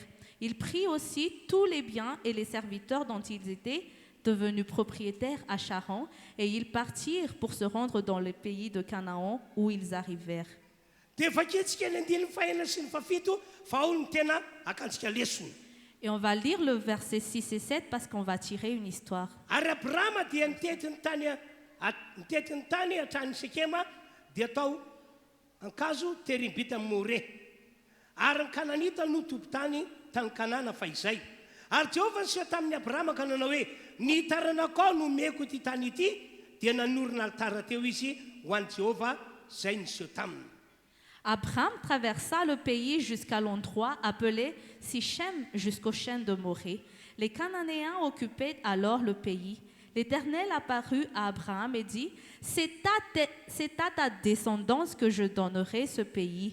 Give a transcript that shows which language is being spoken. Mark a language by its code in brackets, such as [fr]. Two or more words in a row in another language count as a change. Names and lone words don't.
[fr] Il prit aussi tous les biens et les serviteurs dont ils étaient devenus propriétaires à Charan, et ils partirent pour se rendre dans le pays de Canaan où ils arrivèrent. Et on va lire le verset 6 et 7 parce qu'on va tirer une histoire. [mg] Tany Kanana fa izay ary Jehovah niseho tamin'ny Abrahama ka nanao hoe ny taranakao no meko ity tany ity dia nanorina altara teo izy ho an'i Jehovah zay niseho taminy. [fr] Abraham traversa le pays jusqu'à l'endroit appelé Sichem jusqu'au chêne de Morée. Les Cananéens occupaient alors le pays. L'Éternel apparut à Abraham et dit, c'est à ta descendance que je donnerai ce pays.